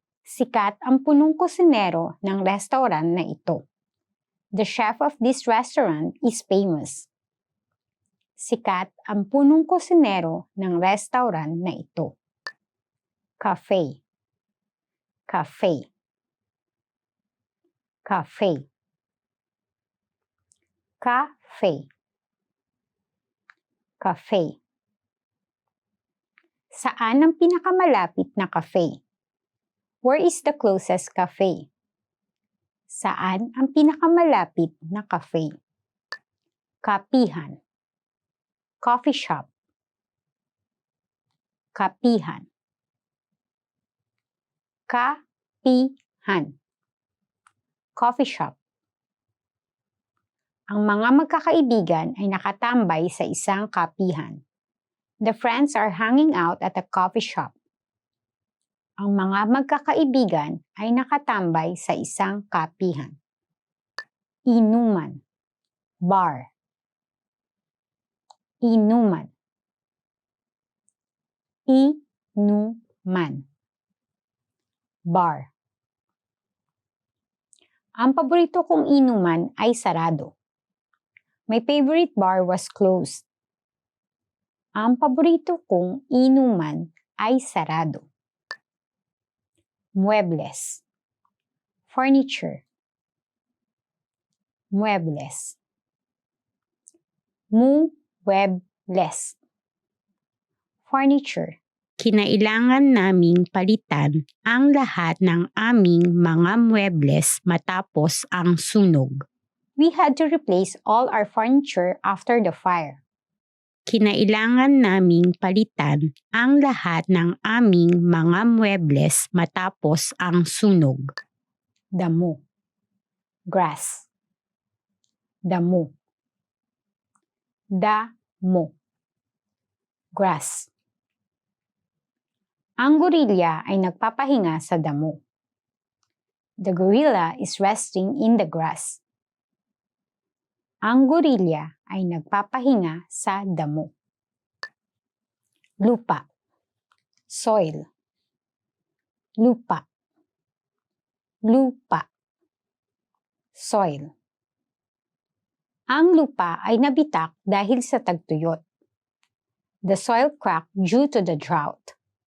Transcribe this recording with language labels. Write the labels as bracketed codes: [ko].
[tl] Sikat ang punong kusinero ng restaurant na ito. [en] The chef of this restaurant is famous. [tl] Sikat ang punong kusinero ng restaurant na ito. Cafe. Cafe. Cafe. Cafe. Cafe. Saan ang pinakamalapit na cafe? [en] Where is the closest cafe? [tl] Saan ang pinakamalapit na cafe? Kapihan. [en] Coffee shop. [tl] Kapihan. Kapihan. [en] Coffee shop. [tl] Ang mga magkakaibigan ay nakatambay sa isang kapihan. [en] The friends are hanging out at a coffee shop. [tl] Ang mga magkakaibigan ay nakatambay sa isang kapihan. Inuman. [en] Bar. [tl] Inuman. Inuman. [en] Bar. [tl] Ang paborito kong inuman ay sarado. [en] My favorite bar was closed. [tl] Ang paborito kong inuman ay sarado. Muebles. [en] Furniture. [tl] muebles. Muebles. [en] Furniture. [tl] Kinailangan naming palitan ang lahat ng aming mga muebles matapos ang sunog. [en] We had to replace all our furniture after the fire. [tl] Kinailangan naming palitan ang lahat ng aming mga muebles matapos ang sunog. Damo. [en] Grass. [tl] Damo. Damo. [en] Grass. [tl] Ang gorilla ay nagpapahinga sa damo. [en] The gorilla is resting in the grass. [tl] Ang gorilla ay nagpapahinga sa damo. Lupa. [en] Soil. [tl] Lupa. Lupa. Soil. Ang lupa ay nabitak dahil sa tagtuyot. [en] The soil cracked due to the drought.